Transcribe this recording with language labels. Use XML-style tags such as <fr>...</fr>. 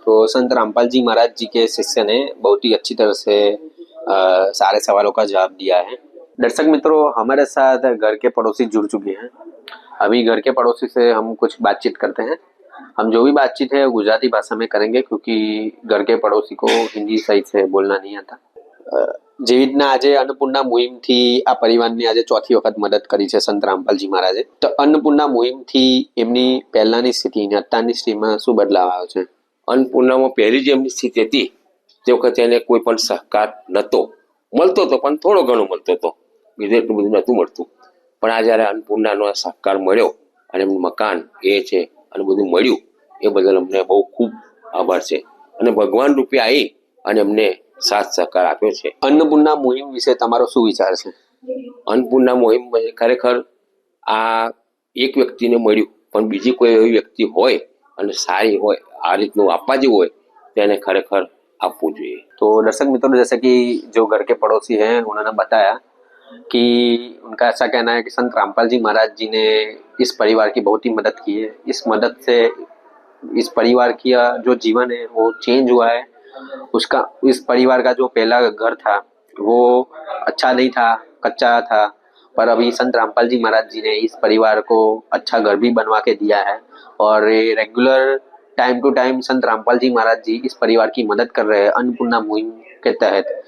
<hi>तो संत रामपाल जी महाराज जी के शिष्य ने बहुत ही अच्छी तरह से सारे सवालों का जवाब दिया है। दर्शक मित्रों, हमारे साथ घर के पड़ोसी जुड़ चुके हैं। अभी घर के पड़ोसी से हम कुछ बातचीत करते हैं। हम जो भी बातचीत है गुजराती भाषा में करेंगे, क्योंकि घर के पड़ोसी को हिंदी सही से बोलना नहीं आता।</hi> <gu>જેવી રીતના આજે અન્નપૂર્ણા મુહિમથી આ પરિવારની આજે ચોથી વખત મદદ કરી છે સંત રામપાલજી મહારાજે, તો અન્નપૂર્ણા મુહિમથી એમની પહેલાની સ્થિતિ અને અત્યારની સ્થિતિમાં શું બદલાવ આવ્યો છે? અન્નપૂર્ણામાં પહેલી જે એમની સ્થિતિ હતી તે વખતે એને કોઈ પણ સહકાર નહોતો, મળતો હતો પણ થોડો ઘણો મળતો હતો, બીજું એટલું બધું નહોતું મળતું। પણ આ જ્યારે અન્નપૂર્ણાનો સહકાર મળ્યો અને એમનું મકાન એ છે અને બધું મળ્યું, એ બદલ અમને બહુ ખૂબ આભાર છે અને ભગવાન રૂપે આવી અને અમને સાથ સહકાર આપ્યો છે। અન્નપૂર્ણા મુહિમ વિશે તમારો શું વિચાર છે? અન્નપૂર્ણા મુહિમ ખરેખર આ એક વ્યક્તિને મળ્યું, પણ બીજી કોઈ એવી વ્યક્તિ હોય અને સારી હોય આ રીતનું આપવા જેવું હોય તેને ખરેખર આપવું જોઈએ।</gu> <hi>तो दर्शक मित्रों, जैसे कि जो घर के पड़ोसी हैं उन्होंने बताया कि उनका ऐसा कहना है कि संत रामपाल जी महाराज जी ने इस परिवार की बहुत ही मदद की है। इस मदद से इस परिवार की जो जीवन है वो चेंज हुआ है। उसका इस परिवार का जो पहला घर था वो अच्छा नहीं था, कच्चा था, पर अभी संत रामपाल जी महाराज जी ने इस परिवार को अच्छा घर भी बनवा के दिया है और रेगुलर टाइम टू टाइम संत रामपाल जी महाराज जी इस परिवार की मदद कर रहे हैं अन्नपूर्णा मुहिम के तहत।</hi>